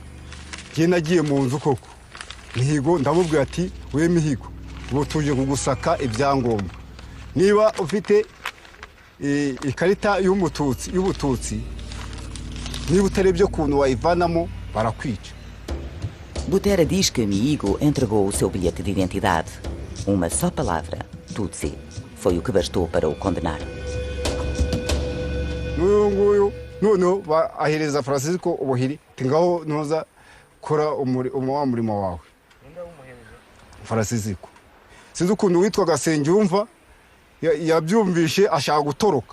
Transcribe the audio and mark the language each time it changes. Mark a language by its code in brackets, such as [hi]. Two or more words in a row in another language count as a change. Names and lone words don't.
[rw] Ngiye nagiye mu nzu koko. Mihigo ndamubwira ati we Mihigo ubu tuje kugusaka ibyangombwa. Niba ufite ikarita y'Ubututsi niba utarebye kuntu wayivanamo barakwica. [pt] Butera diz que Mihigo entregou o seu bilhete de identidade. Uma só palavra, Tutsi, foi o que bastou para o condenar. [rw] Noneho ahereza Francisco ubuhiri tingaho noza kora umurimo wawe. Francisco sinzi ukuntu witwaga Sengyumva yabyumvishe ashaka gutoroka.